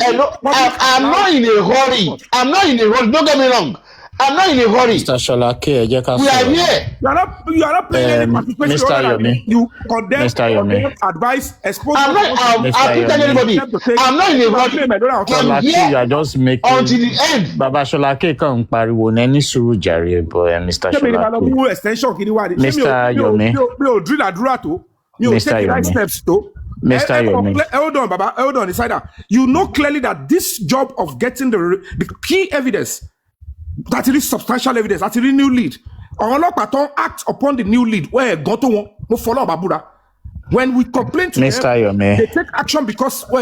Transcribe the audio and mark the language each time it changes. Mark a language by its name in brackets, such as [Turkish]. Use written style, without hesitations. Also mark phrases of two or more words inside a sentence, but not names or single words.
[English] I'm not in a hurry. Don't get me wrong. I'm not in a hurry. Mr. Sholake, we are here. You are not playing any participation. Mr. Yomi. You condemn, advise, expose... I'm telling anybody. I'm not in a hurry. Sholake, you are just making... Until the end. [Yoruba] Baba Sholake kan pariwo neni suru jare, boy, Mr. [English] Sholake. Mr. Yomi. Mr. Yomi. Mr. Yomi. Hold on, Insider. You know clearly that this job of getting the key evidence, that it is substantial evidence, that it is new lead. Ọlọ́pàá act upon the new lead. Where go to no follow Babuda. When we complain to Mr. them, Yomi. they take action because